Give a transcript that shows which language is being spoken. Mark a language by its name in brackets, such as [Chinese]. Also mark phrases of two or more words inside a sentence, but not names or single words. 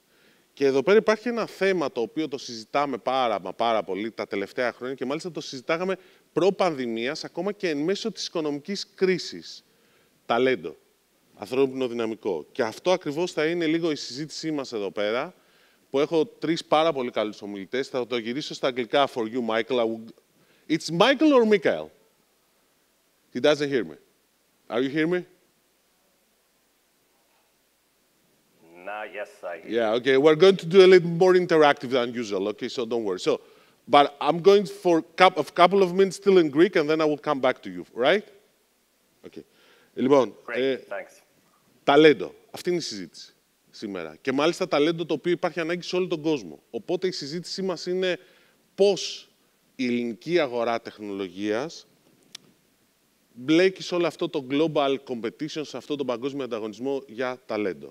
[Greek] Και εδώ πέρα υπάρχει ένα θέμα το οποίο το συζητάμε πάρα πολύ τα τελευταία χρόνια και μάλιστα το συζητάγαμε προ-πανδημίας, ακόμα και εν μέσω της οικονομικής κρίσης. Ταλέντο. Ανθρώπινο δυναμικό. Και αυτό ακριβώς θα είναι λίγο η συζήτησή μας εδώ πέρα, που έχω 3 πάρα πολύ καλούς ομιλητές. Θα το γυρίσω στα αγγλικά [English] for you, Michael. It's Michael or Mikael? He doesn't hear me. Are you hear me? Yes, I hear. Yeah, okay. We're going to do a little more interactive than usual, okay? So don't worry. So, but I'm going for a couple of minutes still in Greek, and then I will come back to you, right? [Greek] Okay. Λοιπόν, ταλέντο. Αυτή είναι η συζήτηση σήμερα. Και μάλιστα ταλέντο το οποίο υπάρχει ανάγκη σε όλο τον κόσμο. Οπότε η συζήτησή μας είναι πώς η ελληνική αγορά τεχνολογίας μπλέκει σε όλο αυτό το [English] global competition, [Greek] σε αυτό το παγκόσμιο ανταγωνισμό για ταλέντο.